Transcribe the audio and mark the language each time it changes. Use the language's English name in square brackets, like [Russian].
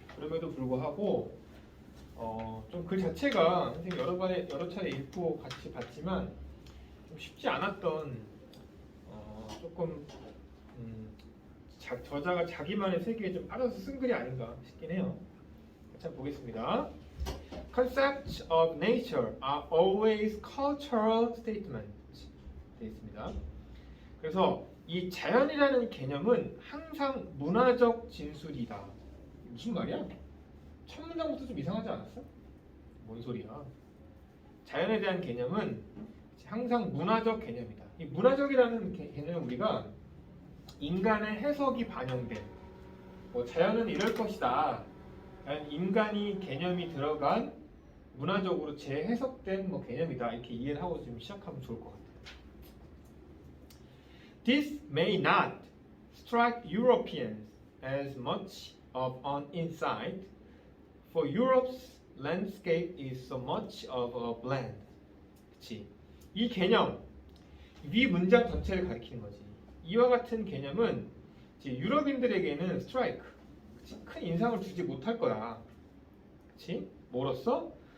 [Korean] 그럼에도 불구하고 좀 글 자체가 선생님 여러 차례 읽고 같이 봤지만 좀 쉽지 않았던 조금 저자가 자기만의 세계에 좀 빠져서 쓴 글이 아닌가 싶긴 해요. 같이 한번 보겠습니다. [English] Concepts of nature are always cultural statements. [Korean] 되어 있습니다. 그래서 이 자연이라는 개념은 항상 문화적 진술이다. 무슨 말이야? 첫 문장부터 좀 이상하지 않았어? 뭔 소리야? 자연에 대한 개념은 항상 문화적 개념이다. 이 문화적이라는 개념은 우리가 인간의 해석이 반영된 뭐 자연은 이럴 것이다. 인간이 개념이 들어간 문화적으로 재해석된 뭐 개념이다. 이렇게 이해를 하고 좀 시작하면 좋을 것 같아요. [English] This may not strike Europeans as much of an insight, for Europe's landscape is so much of a blend. [Korean] 그치? 이 개념, 위 문장 전체를 가리키는 거지. 이와 같은 개념은 이제 유럽인들에게는 strike, 그치? 큰 인상을 주지 못할 거야. 그치? 뭐로써?